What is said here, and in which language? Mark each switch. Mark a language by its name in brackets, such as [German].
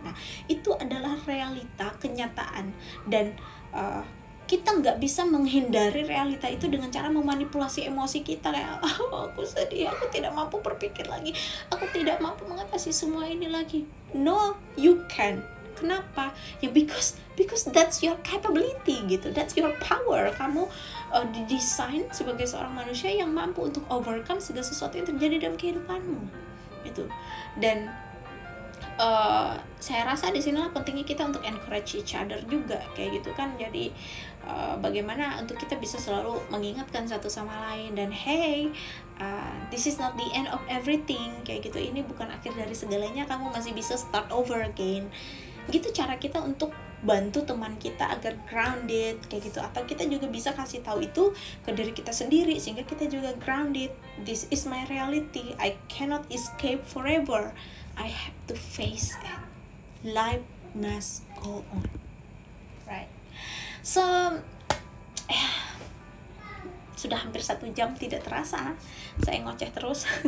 [Indonesian] Nah, itu adalah realita, kenyataan. Dan kita nggak bisa menghindari realita itu dengan cara memanipulasi emosi kita, kayak aku sedih, aku tidak mampu berpikir lagi, aku tidak mampu mengatasi semua ini lagi. [English] No, you can. [Indonesian] Kenapa? [English] Ya because that's your capability gitu, that's your power. [Indonesian] Kamu didesain sebagai seorang manusia yang mampu untuk overcome segala sesuatu yang terjadi dalam kehidupanmu gitu. Dan saya rasa di sinilah pentingnya kita untuk [English] encourage each other [Indonesian] juga kayak gitu kan. Jadi bagaimana untuk kita bisa selalu mengingatkan satu sama lain, dan [English] hey, this is not the end of everything [Indonesian] kayak gitu. Ini bukan akhir dari segalanya, kamu masih bisa [English] start over again. [Indonesian] Gitu cara kita untuk bantu teman kita agar grounded kayak gitu. Atau kita juga bisa kasih tahu itu ke diri kita sendiri sehingga kita juga grounded. [English] This is my reality, I cannot escape forever, I have to face it, life must go on, right? [Indonesian] So sudah hampir 1 jam, tidak terasa saya ngoceh terus.